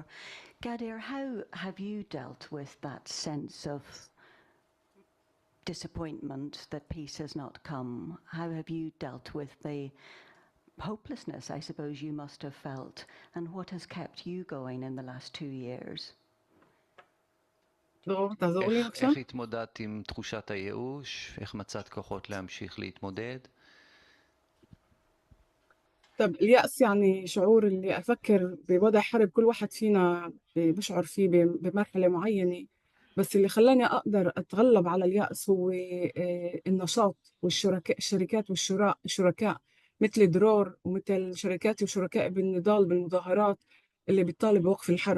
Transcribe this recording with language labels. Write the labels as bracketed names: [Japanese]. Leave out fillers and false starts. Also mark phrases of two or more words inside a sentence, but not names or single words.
[English] Ghadir, how have you dealt with that sense of disappointment that peace has not come? How have you dealt with the hopelessness, I suppose, you must have felt? And what has kept you going in the last 2 years? [Hebrew] דרור, תעזור לי בבקשה. איך התמודדת עם תחושת הייאוש? איך מצאת כוחות להמשיך להתמודד? [Arabic] طب اليأس يعني شعور اللي أفكر بوضع حرب كل واحد فينا بشعر فيه بمرحلة معينة، بس اللي خلاني أقدر أتغلب على اليأس هو النشاط الشركات والشركاء مثل درور ومثل شركاتي وشركائي بالنضال بالمظاهرات اللي بيطالب بوقف الحرب.